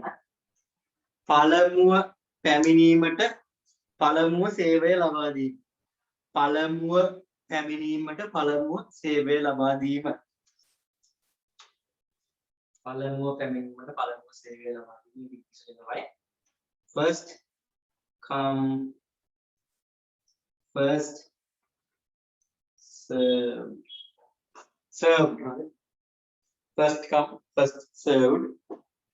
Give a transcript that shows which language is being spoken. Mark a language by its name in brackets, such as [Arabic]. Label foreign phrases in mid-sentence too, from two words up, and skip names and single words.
[Sinhala] පළමුව පැමිණීමට පළමුව සේවය ලබා දීම. පළමුව පැමිණීමට පළමුව සේවය ලබා දීම. පළමුව පැමිණීමට පළමුව සේවය ලබා දීම විශේෂයි. [English] First come first served. First come first served.